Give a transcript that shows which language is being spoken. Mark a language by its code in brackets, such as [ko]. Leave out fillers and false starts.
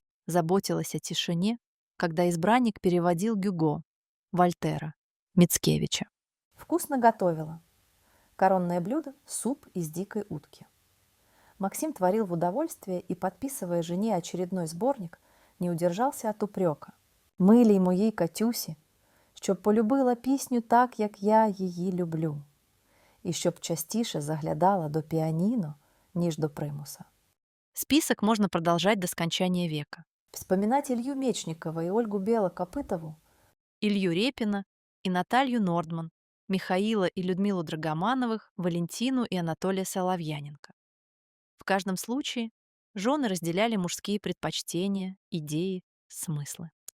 [ru] Заботилась о тишине, когда избранник переводил Гюго, Вольтера, Мицкевича. Вкусно готовила. Коронное блюдо — суп из дикой утки. Максим творил в удовольствие и, подписывая жене очередной сборник, не удержался от упрека. [uk] «Милій моїй Катюсі, щоб полюбила пісню так, як я її люблю, і щоб частіше заглядала до піаніно, ніж до примуса». [ru] Список можно продолжать до скончания века. Вспоминать Илью Мечникова и Ольгу Бело-Копытову, Илью Репина и Наталью Нордман, Михаила и Людмилу Драгомановых, Валентину и Анатолия Соловьяненко. В каждом случае жены разделяли мужские предпочтения, идеи, смыслы.